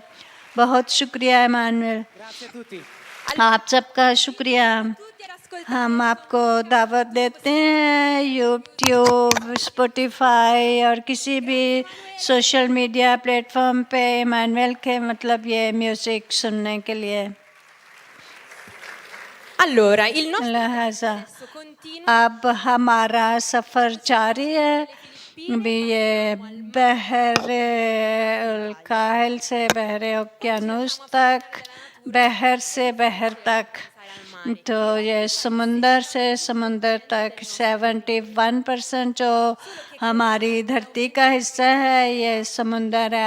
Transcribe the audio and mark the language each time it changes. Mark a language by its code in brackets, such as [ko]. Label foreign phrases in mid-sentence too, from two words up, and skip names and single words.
[hi] बहुत शुक्रिया एमानुएल, आप सबका शुक्रिया। हम आपको दावत देते हैं यूट्यूब, स्पॉटिफाई और किसी भी [en] social media platform [hi] पे एमानुएल के मतलब ये म्यूज़िक सुनने के लिए। [it] Allora, il nostro [hi] लिहाजा [it] processo continua [hi] अब हमारा सफ़र जारी है। अभी ये बहरे काहिल से बहरे उकियानूस तक, बहर से बहर तक, तो ये समुंदर से समुंदर तक 71% जो हमारी धरती का हिस्सा है, ये समुंदर है।